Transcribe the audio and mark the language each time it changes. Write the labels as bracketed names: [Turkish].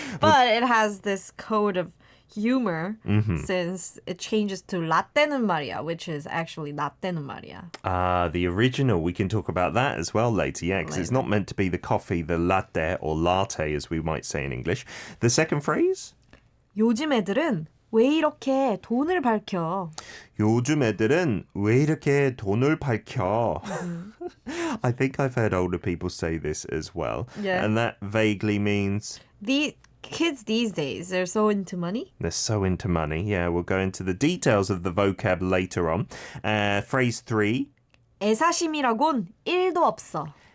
[English] But it has this code of humor since it changes to [Korean] 라떼는 말이야, [English] which is actually 라떼는 말이야. Ah, the original. We can talk about that as well later, yeah, because it's not meant to be the coffee, the latte or latte, as we might say in English. The second phrase? [Korean] 요즘 애들은 왜 이렇게 돈을 밝혀? 요즘 애들은 왜 이렇게 돈을 밝혀? [English] I think I've heard older people say this as well. Yeah. And that vaguely means... The kids these days, they're so into money. They're so into money. Yeah, we'll go into the details of the vocab later on. Phrase 3. [Korean] 애사심이라곤 1도 없어.